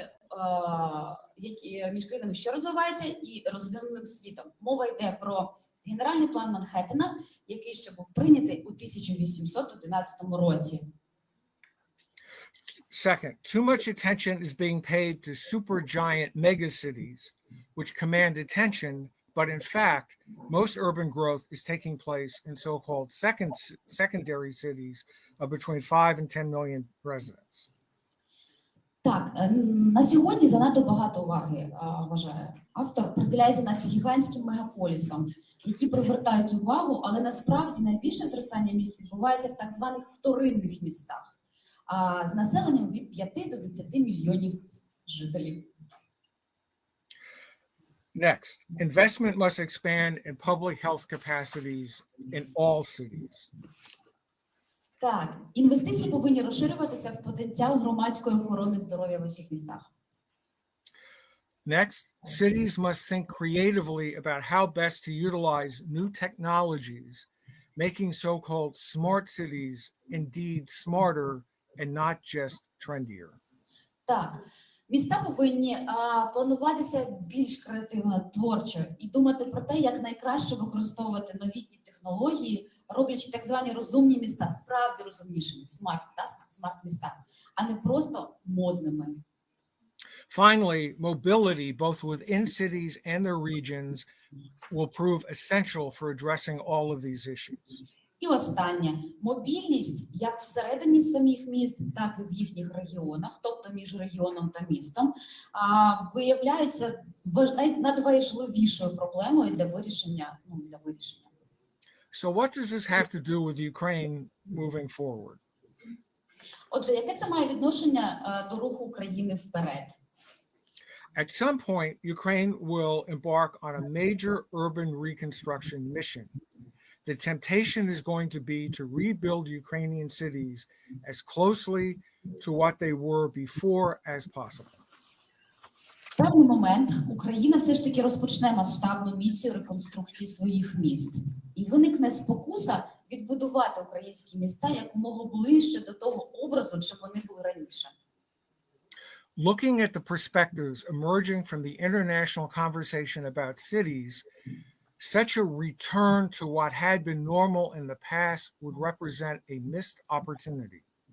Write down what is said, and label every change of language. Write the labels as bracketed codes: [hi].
[uk] А між країнами, що розвиваються, і розвиненим світом. Мова йде про генеральний план Манхеттена, який ще був прийнятий у 1811 році. [en] Second, too much attention is being paid to supergiant megacities, which command attention, but in fact, most urban growth is taking place in so-called secondary cities of between 5 and 10 million residents. [uk] Так, на сьогодні занадто багато уваги, вважає автор, приділяється над гігантським мегаполісом, які привертають увагу, але насправді найбільше зростання міст відбувається в так званих вторинних містах, з населенням від 5 до 10 мільйонів жителів. [en] Next, investment must expand in public health capacities in all cities. [uk] Так, інвестиції повинні розширюватися в потенціал громадської охорони здоров'я в усіх містах. [en] Next, cities must think creatively about how best to utilize new technologies making so-called smart cities indeed smarter and not just trendier. [uk] Так, міста повинні плануватися більш креативно, творчо і думати про те, як найкраще використовувати новітні технології, роблячи так звані розумні міста, справді розумнішими, смарт-міста, а не просто модними. [en] Finally, mobility, both within cities and their regions, will prove essential for addressing all of these issues. [uk] І останнє, мобільність як всередині самих міст, так і в їхніх регіонах, тобто між регіоном та містом, виявляються надважливішою проблемою для вирішення. [en] So what does this have to do with Ukraine moving forward? [uk] Отже, яке це має відношення до руху України вперед? [en] At some point, Ukraine will embark on a major urban reconstruction mission. The temptation is going to be to rebuild Ukrainian cities as closely to what they were before as possible. [uk] В певний момент Україна все ж таки розпочне масштабну місію реконструкції своїх міст. І виникне спокуса відбудувати українські міста якомога ближче до того образу, чим вони були раніше. [en] Looking at the perspectives emerging from the international conversation about cities, such a return to what had been normal in the past would represent a missed opportunity.